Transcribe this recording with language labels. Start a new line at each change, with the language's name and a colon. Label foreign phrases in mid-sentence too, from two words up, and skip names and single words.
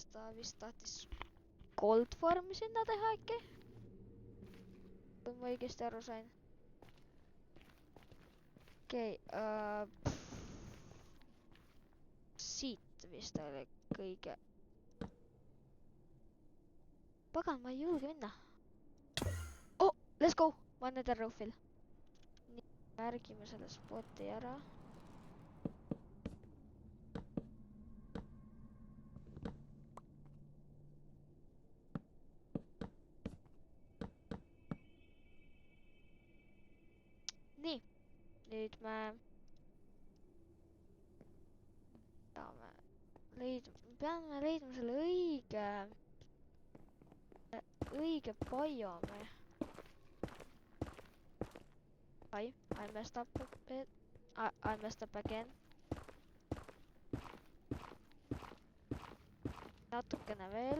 Estonian: Ta vist tahtis Gold Farmi sinna teha äkki? Kui ma õigesti aru sain. Okei, siit vist oli kõige... Pagan, ma ei julge minna.
English: Oh, let's go!
Estonian: Ma olen Netherroofil. Nii, märgime selle spoti ära. Nii, nüüd me peame leidma selle õige biomi.
English: I messed up a bit. I messed up again.
Estonian: Natukene veel.